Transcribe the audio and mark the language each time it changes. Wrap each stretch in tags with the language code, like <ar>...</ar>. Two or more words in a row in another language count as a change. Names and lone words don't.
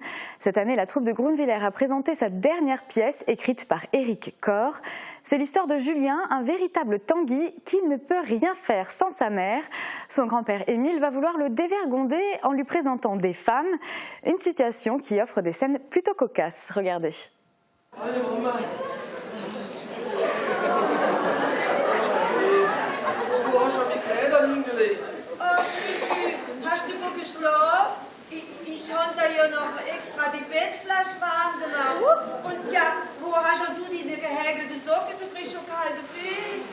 <fr>Cette année, la troupe de Groenvillers a présenté sa dernière pièce écrite par Éric Cor. C'est l'histoire de Julien, un véritable Tanguy qui ne peut rien faire sans sa mère. Son grand-père Émile va vouloir le dévergonder en lui présentant des femmes. Une situation qui offre des scènes plutôt cocasses. Regardez. Allez, maman.</fr> <de>Wo hast du die Kleider hingelegt? Oh, Schüssi, hast du gut geschlafen? Ich habe da ja noch extra die Bettflasche warm gemacht. Und ja, wo hast du die gehäkelte Socke? Du kriegst schon kalte Füße.</de>